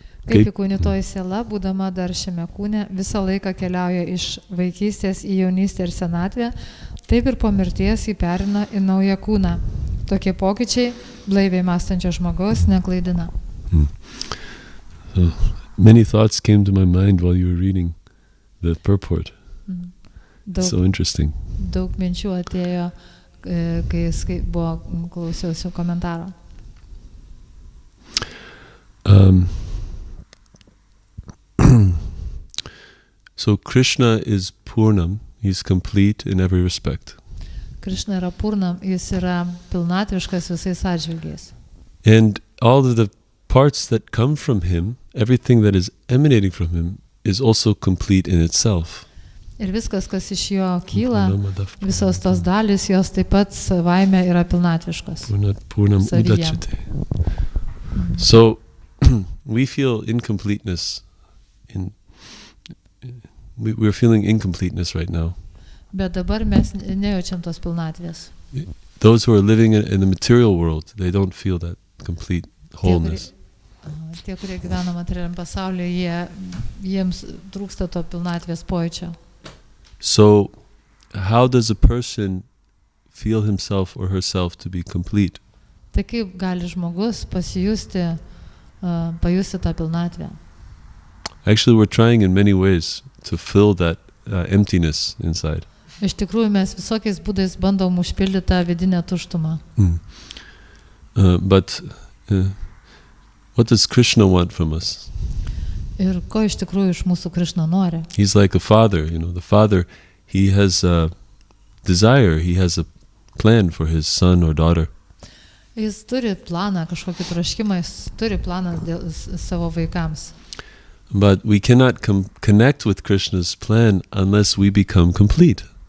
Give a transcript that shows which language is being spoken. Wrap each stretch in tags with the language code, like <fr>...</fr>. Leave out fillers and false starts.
<lt>Kaip įkūnytoji siela, būdama dar šiame kūne, visą laiką keliauja iš vaikystės į jaunystę ir senatvę, taip ir po mirties jį perina į naują kūną. Tokie pokyčiai blaiviai mąstančio žmogaus neklaidina.</lt> <en>Many thoughts came to my mind while you were reading the purport. So interesting.</en> <lt>Daug minčių atėjo, kai klausiausi komentaro.</lt> <en>So Krishna is Purnam, he's complete in every respect.</en> <lt>Krishna yra Purnam, jis yra pilnatviškas visais atžvilgiais.</lt> <en>And all of the parts that come from him, everything that is emanating from him, is also complete in itself.</en> <lt>Ir viskas, kas iš jo kyla, visos tos dalys, jos taip pat savaime yra pilnatviškos.</lt> <sa>Purnam udachyate.</sa> <en>So we feel incompleteness. We're feeling incompleteness right now.</en> <lt>Bet dabar mes nejaučiam tos pilnatvės.</lt> <en>Those who are living in the material world, they don't feel that complete wholeness.</en> <lt>Tie, kurie gyvena materialiam pasaulyje, jiems trūksta to pilnatvės pojūčio.</lt> <en>So, how does a person feel himself or herself to be complete?</en> <lt>Tai kaip gali žmogus pajusti tą pilnatvę?</lt> <en>Actually, we're trying in many ways to fill that emptiness inside.</en> <lt>Iš tikrųjų, mes visokiais būdais bandom užpildyti tą vidinę tuštumą.</lt> <en>But what does Krishna want from us?</en> <lt>Ir ko iš tikrųjų iš mūsų Krišna nori?</lt> <en>He's like a father, the father, he has a desire, he has a plan for his son or daughter.</en> <lt>Jis turi planą, kažkokį troškimą, jis turi planą dėl savo vaikams.</lt> <en>But we cannot connect with Krishna's plan unless we become complete.</en>